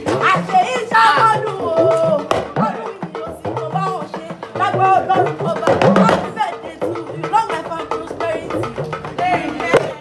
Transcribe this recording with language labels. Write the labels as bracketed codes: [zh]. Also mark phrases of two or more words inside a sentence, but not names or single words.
[yo] Àṣẹ ìṣàmọ́dún o, ọdún yìí ló sì mọ báwọn ṣe, lágbára Ọlọ́run ọba, [en] happy birthday to you, long life and prosperity. Amen.